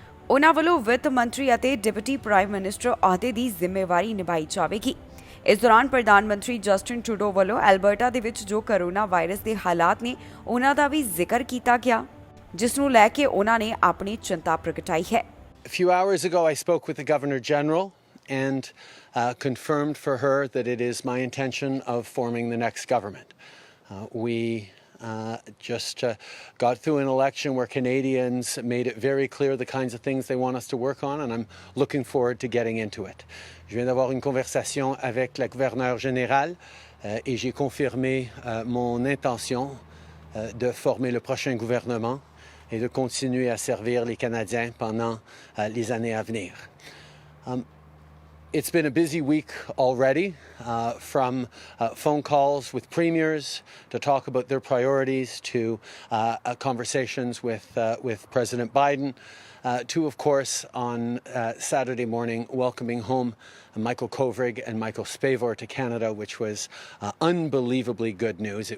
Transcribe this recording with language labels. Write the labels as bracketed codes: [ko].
[pa] ਉਹਨਾਂ ਵੱਲੋਂ ਵਿੱਤ ਮੰਤਰੀ ਅਤੇ ਡਿਪਟੀ ਪ੍ਰਾਈਮ ਮਿਨਿਸਟਰ ਅਹੁਦੇ ਦੀ ਜ਼ਿੰਮੇਵਾਰੀ ਨਿਭਾਈ ਜਾਵੇਗੀ। ਇਸ ਦੌਰਾਨ ਪ੍ਰਧਾਨ ਮੰਤਰੀ ਜਸਟਿਨ ਟਰੂਡੋ ਵੱਲੋਂ ਐਲਬਰਟਾ ਦੇ ਵਿੱਚ ਜੋ ਕੋਰੋਨਾ ਵਾਇਰਸ ਦੇ ਹਾਲਾਤ ਨੇ ਉਹਨਾਂ ਦਾ ਵੀ ਜ਼ਿਕਰ ਕੀਤਾ ਗਿਆ, ਜਿਸ ਨੂੰ ਲੈ ਕੇ ਉਹਨਾਂ ਨੇ ਆਪਣੀ ਚਿੰਤਾ ਪ੍ਰਗਟਾਈ ਹੈ। [en] A few hours ago, I spoke with the Governor General and confirmed for her that it is my intention of forming the next government. We just got through an election where Canadians made it very clear the kinds of things they want us to work on, and I'm looking forward to getting into it. [fr] Je viens d'avoir une conversation avec la gouverneure générale et j'ai confirmé mon intention de former le prochain gouvernement et de continuer à servir les Canadiens pendant les années à venir. [en] It's been a busy week already, from phone calls with premiers to talk about their priorities to conversations with President Biden, to, of course, on Saturday morning, welcoming home Michael Kovrig and Michael Spavor to Canada, which was unbelievably good news.